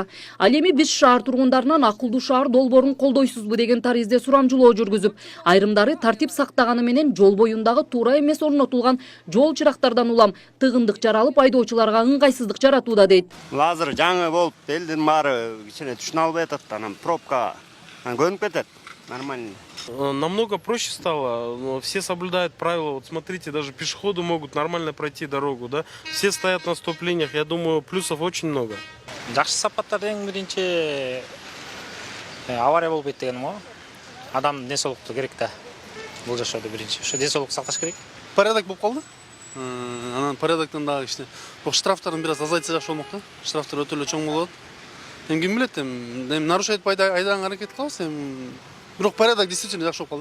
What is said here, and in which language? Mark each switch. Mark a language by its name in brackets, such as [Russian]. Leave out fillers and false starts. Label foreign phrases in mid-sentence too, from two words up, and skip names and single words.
[Kyrgyz] Ал эми биз шаар тургундарынан акылдуу шаар долбоорун колдойсузбу деген таризде сурамжылоо жүргүзүп, айрымдары тартип сактаганы менен жол боюндагы туура эмес орнотулган жол чырактардан улам тыгындык жаралып, айдоочуларга ыңгайсыздык жаратууда дейт. Азыр жаңы болуп, элдин баары кичине түшүнө албай атат, анан пробка көнүп кетет. [Russian] Нормально. Намного проще стало, все соблюдают правила. Вот смотрите, даже пешеходы могут нормально пройти дорогу, да? Все стоят на стоп-линиях, я думаю, плюсов очень много. [Kyrgyz] Жакшы сапаттардын биринчи авария болуп кетти дегеним го. Адам ден соолукту керек да. Бул жашоодо биринчи. Ошо ден соолукту сакташ керек. Порядок болуп калды. Анан порядоктон дагы кичине. Штрафтарын бир аз азайтса жакшы болмок да. Штрафтар өтө эле чоң болот. Ким билет, нарушать айдаган аракет кылабыз, бирок [Russian] порядок действительно [Kyrgyz] жакшы болуп калды.